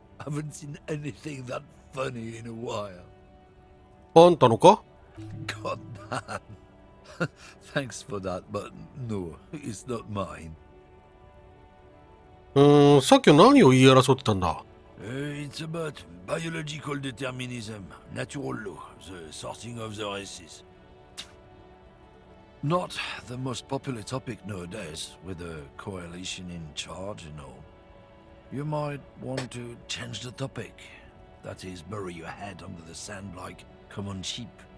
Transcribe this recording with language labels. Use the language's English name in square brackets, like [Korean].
[English] Haven't seen anything that funny in a while. [Japanese] あんたのか？ [English] God damn. Thanks for that, but no, it's not mine. [Japanese] さっきは何を言い争ってたんだ？ [English] It's about biological determinism, natural law, the sorting of the races. Not the most popular topic nowadays, with the coalition in charge and all. You might want to change the topic. That is, bury your head under the sand like common sheep.